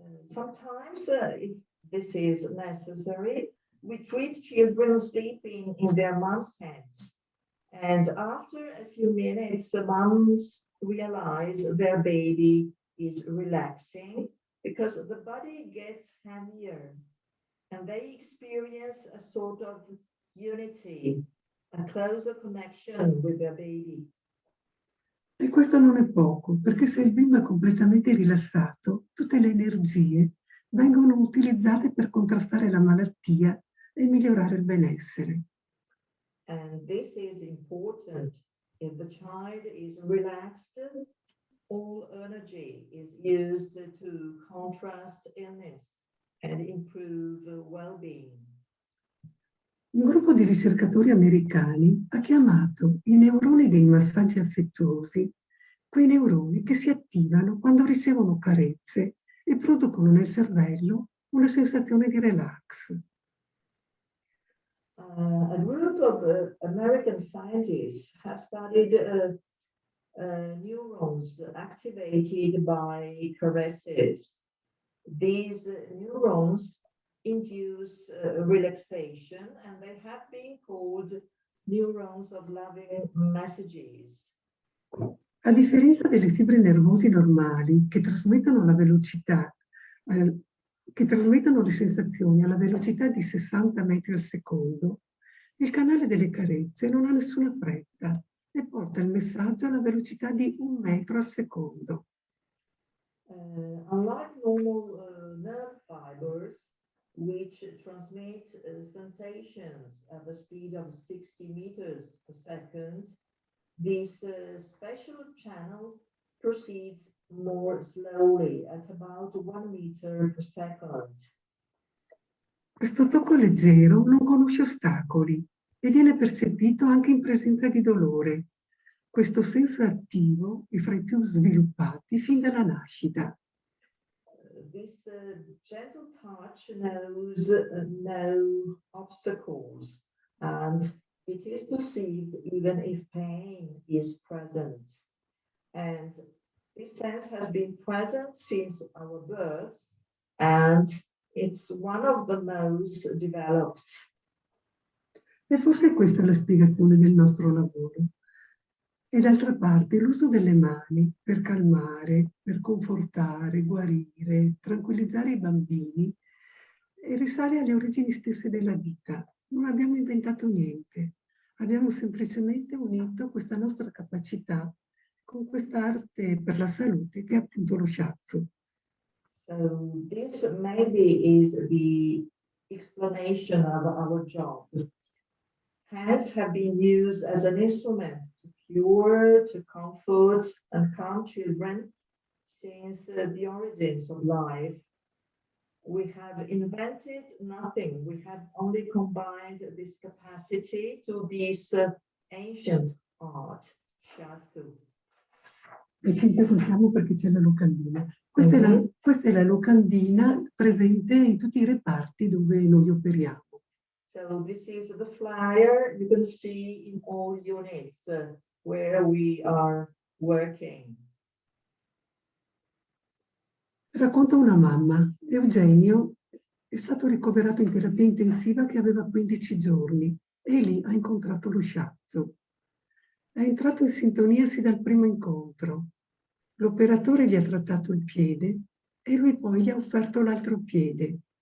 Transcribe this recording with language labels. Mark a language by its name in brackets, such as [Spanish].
[English] Sometimes, if this is necessary, we treat children sleeping in their mom's hands. And after a few minutes, the moms realize their baby is relaxing because the body gets heavier and they experience a sort of unity, a closer connection with their baby. [Italian] E questo non è poco, perché se il bimbo è completamente rilassato, tutte le energie vengono utilizzate per contrastare la malattia e migliorare il benessere. [English] And this is important. If the child is relaxed, all energy is used to contrast illness and improve well-being. [Italian] Un gruppo di ricercatori americani ha chiamato i neuroni dei massaggi affettuosi quei neuroni che si attivano quando ricevono carezze e producono nel cervello una sensazione di relax. [English] A group of American scientists have studied neurons activated by caresses. These neurons induce relaxation and they have been called neurons of loving messages. [Italian] A differenza delle fibre nervose normali che trasmettono la velocità, che trasmettono le sensazioni alla velocità di 60 metri al secondo, il canale delle carezze non ha nessuna fretta e porta il messaggio alla velocità di 1 metro al secondo. [English] Unlike normal nerve fibers, which transmit sensations at the speed of 60 meters per second, this special channel proceeds more slowly at about 1 meter per second. [Italian] Questo tocco leggero non conosce ostacoli e viene percepito anche in presenza di dolore. Questo senso è attivo e fra i più sviluppati fin dalla nascita. [English] This gentle touch knows no obstacles and it is perceived even if pain is present. And this sense has been present since our birth and it's one of the most developed. [Italian] E forse questa è la spiegazione del nostro lavoro. E d'altra parte l'uso delle mani per calmare, per confortare, guarire, tranquillizzare i bambini risale alle origini stesse della vita. Non abbiamo inventato niente, abbiamo semplicemente unito questa nostra capacità con quest'arte per la salute che è appunto lo shiatsu. [English] So this maybe is the explanation of our job. Hands have been used as an instrument to cure, to comfort, and calm children since the origins of life. We have invented nothing. We have only combined this capacity to this ancient art, Shiatsu. [Italian] E ci interrompiamo perché c'è la locandina. Questa è la locandina presente in tutti i reparti dove noi operiamo. [English] So this is the flyer you can see in all units where we are working. [Italian] Racconta una mamma. Eugenio è stato ricoverato in terapia intensiva che aveva 15 giorni. e lì ha incontrato lo Shiatsu. È entrato in sintonia sin dal primo incontro. L'operatore gli ha trattato il piede e lui poi gli ha offerto l'altro piede.